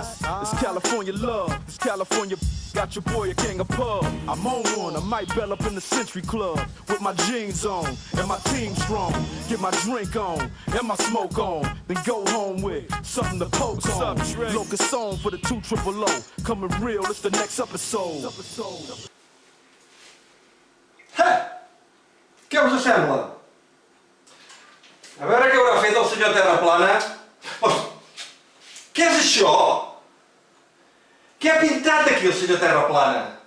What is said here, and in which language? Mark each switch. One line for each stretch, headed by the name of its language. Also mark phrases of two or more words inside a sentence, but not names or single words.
English: It's California love, it's California. Got your boy a king of pub. I'm on one, I might bell up in the Century Club. With my jeans on, and my team strong. Get my drink on, and my smoke on. Then go home with something to poke on. Locust song for the 200. Coming real, it's the next episode.
Catalan: Què us sembla? A veure què haurà fet el senyor Terraplana. Què és això? Què ha pintat aquí el senyor Terraplana?